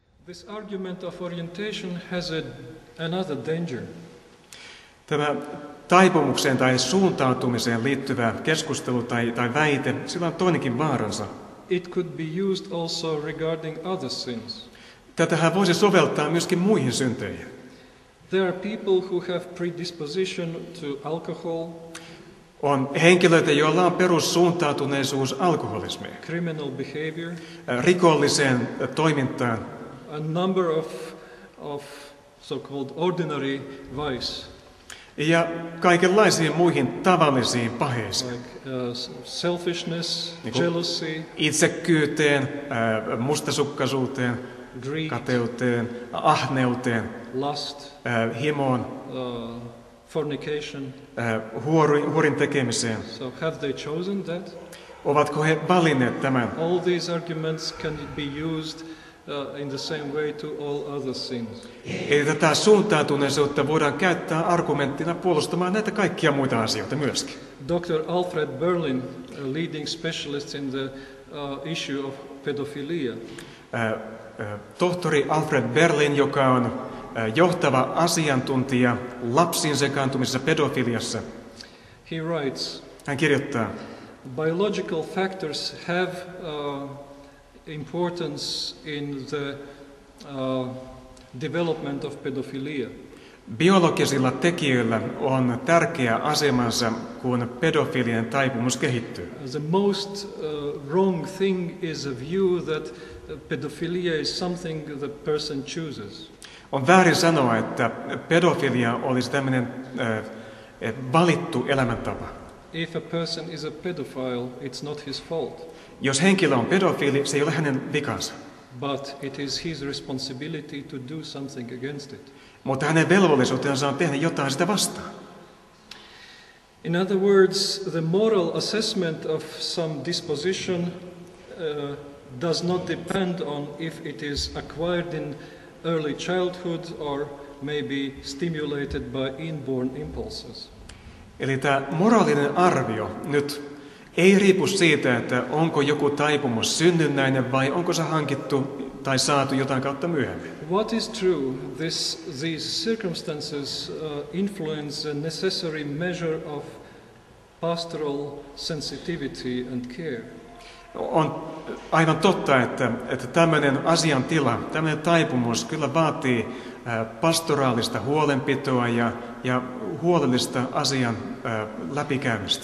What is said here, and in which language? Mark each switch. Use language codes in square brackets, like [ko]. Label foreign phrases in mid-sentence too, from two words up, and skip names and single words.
[en] This argument of orientation has another danger. [fi] Tämä taipumukseen tai suuntautumiseen liittyvä keskustelu tai väite, sillä on toinenkin vaaransa. [en] It could be used also regarding other sins. [fi] Tätähän voisi soveltaa myöskin muihin synteihin. [en] There are people who have predisposition to alcohol, [fi] On henkilöitä, joilla on perussuuntautuneisuus alkoholismiin, [en] criminal behavior, [fi] rikolliseen toimintaan, [en] a number of so-called ordinary vice, [fi] ja kaikenlaisiin muihin tavallisiin paheisiin. [en] like selfishness, [fi] Niin kuin [en] jealousy, [fi] itsekkyyteen, mustasukkaisuuteen, [en] greed, [fi] kateuteen, ahneuteen, [en] lust, [fi] himoon, [en] fornication. [fi] huorin tekemiseen. [en] So have they chosen that? [fi] Ovatko he valinneet tämän? [en] All these arguments can be used in the same way to all other sins. [fi] Eli tätä suuntautuneisuutta voidaan käyttää argumenttina puolustamaan näitä kaikkia muita asioita myöskin. [en] Dr. Alfred Berlin, a leading specialist in the issue of pedophilia, [fi] Tohtori Alfred Berlin, joka on johtava asiantuntija lapsiin sekaantumisessa pedofiliassa, [en] he writes, [fi] hän kirjoittaa, [en] biological factors have importance in the development of pedophilia. [fi] biologisilla tekijöillä on tärkeä asemansa, kun pedofilien taipumus kehittyy. [en] The most wrong thing is a view that pedophilia is something the person chooses. [fi] On väärin sanoa, että pedofilia olisi tämmöinen valittu elämäntapa. [en] If a person is a pedophile, it's not his fault, [fi] Jos henkilö on pedofiili, se ei ole hänen vikansa, [en] but it is his responsibility to do something against it. [fi] mutta hänen velvollisuutensa on tehdä jotain sitä vastaan. [en] In other words, the moral assessment of some disposition does not depend on if it is acquired in early childhood or maybe stimulated by inborn impulses. [fi] Eli tämä moraalinen arvio nyt ei riipu siitä, että onko joku taipumus synnynnäinen vai onko se hankittu tai saatu jotain kautta myöhemmin. [en] What is true, these circumstances influence a necessary measure of pastoral sensitivity and care. [fi] On aivan totta, että tämmöinen asiantila, tämmöinen taipumus kyllä vaatii pastoraalista huolenpitoa ja huolellista asian läpikäymistä.